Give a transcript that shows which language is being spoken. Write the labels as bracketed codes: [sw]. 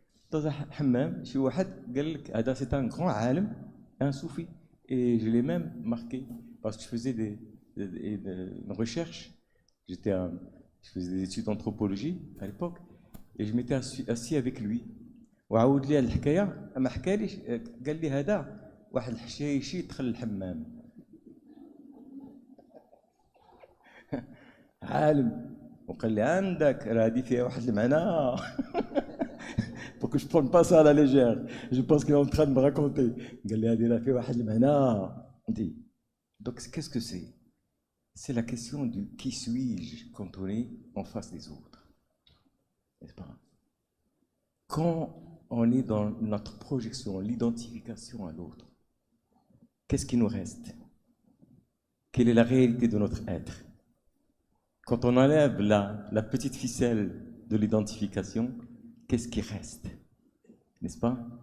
[fr] Dans un hammam, c'est un grand alim, un soufi. Et je l'ai même marqué, parce que je faisais une recherche, je faisais des études d'anthropologie à l'époque, et je m'étais assis avec lui. [ar] وعاود لي الحكايه ما حكاليش قال لي هذا واحد الحشايشي دخل الحمام عالم وقال لي عندك راه هذه فيها واحد المعنى [fr] pour que je prenne pas ça à la légère. Je pense qu'il est en train de me raconter. [ar] قال لي هذه راه فيها واحد المعنى. [fr] Donc qu'est-ce que c'est? C'est la question du qui suis-je quand on est en face des autres. N'est-ce pas? Quand on est dans notre projection, l'identification à l'autre, qu'est-ce qui nous reste? Quelle est la réalité de notre être? Quand on enlève la petite ficelle de l'identification, qu'est-ce qui reste? N'est-ce pas?